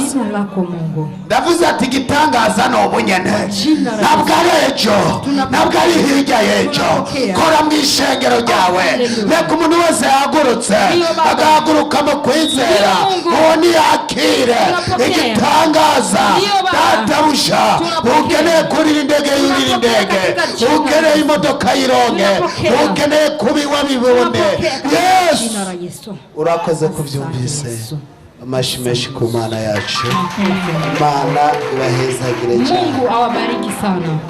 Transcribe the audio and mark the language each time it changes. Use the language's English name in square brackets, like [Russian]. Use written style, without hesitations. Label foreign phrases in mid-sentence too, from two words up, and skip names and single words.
[Swahili] Jina lako Mungu. [Kinyarwanda] Ndavuze ati igitangaza no bunyene, ntabwo ari ejo, ntabwo ari hirya y'ejo, kora mu ishengero ryawe, reka umuntu wese yahagurutse agahaguruka mu kwizera, uwo niyakire igitangaza. Data busha, ukeneye kurira indege yurira indege, ukeneye imodoka yironke, ukeneye kubiwa bibone. Yesu, urakoze kubyumvise. Amashi menshi ku Mana yacu, Imana ibahezagire cyane. [Swahili] Mungu awabariki sana.